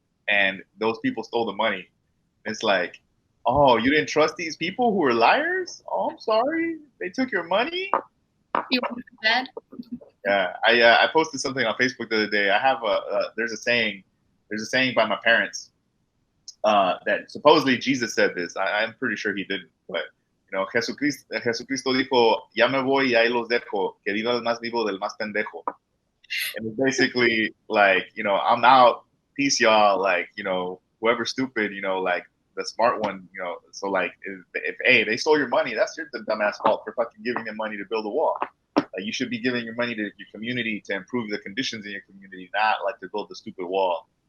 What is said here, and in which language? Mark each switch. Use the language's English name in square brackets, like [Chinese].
[English] And those people stole the money. It's like, oh, you didn't trust these people who were liars? Oh, I'm sorry. They took your money? You want bad? Yeah, I posted something on Facebook the other day. I have there's a saying by my parents. that supposedly Jesus said this. I'm pretty sure he didn't, but [Spanish] Jesucristo dijo, ya me voy y ahí los dejo, que viva el más vivo del más pendejo. [English] And it's basically like, I'm out, peace y'all, like, whoever's stupid, like the smart one, so like if hey, they stole your money, that's your dumbass fault for fucking giving them money to build a wall. Like, you should be giving your money to your community to improve the conditions in your community, not like to build the stupid wall.